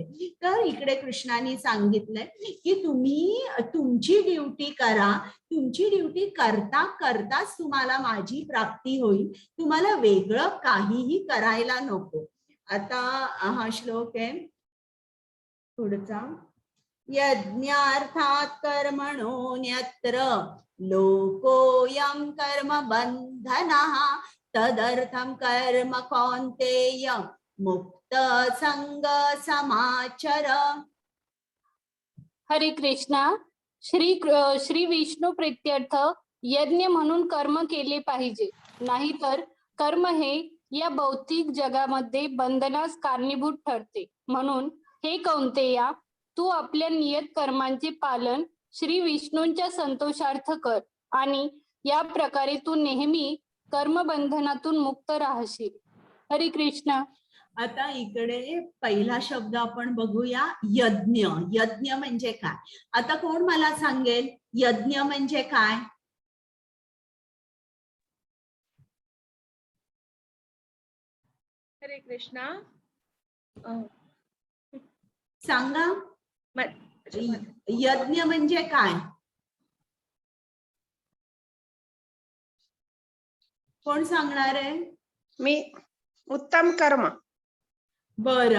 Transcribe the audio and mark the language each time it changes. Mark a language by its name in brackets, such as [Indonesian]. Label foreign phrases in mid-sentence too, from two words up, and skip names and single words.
[Marathi] तर इकडे कृष्णाने सांगितलंय की तुम्ही तुमची ड्युटी करा, तुमची ड्युटी करता करताच तुम्हाला माझी प्राप्ती होईल, तुम्हाला वेगळं काहीही करायला नको. आता हा श्लोक आहे पुढचा. [Sanskrit] यज्ञार्थात् कर्मणोऽन्यत्र लोकोऽयं कर्म बन्धनः तदर्थं कर्म कौन्तेय मुक्त संग समाचर. [Marathi] हरे कृष्णा. श्री विष्णू प्रीत्यर्थ यज्ञ म्हणून कर्म केले पाहिजे, नाहीतर कर्म हे या भौतिक जगामध्ये बंधनास कारणीभूत ठरते. म्हणून हे कौंतेया, तू आपल्या नियत कर्मांचे पालन श्री विष्णूंच्या संतोषार्थ कर आणि या प्रकारे तू नेहमी कर्मबंधनातून मुक्त राहशील. हरे कृष्ण. आता इकडे पहिला शब्द आपण बघूया, यज्ञ. यज्ञ म्हणजे काय? आता कोण मला सांगेल यज्ञ म्हणजे काय? हरे कृष्णा. सांगा, यज्ञ म्हणजे काय? कोण सांगणार आहे? मी. उत्तम कर्म. बरं.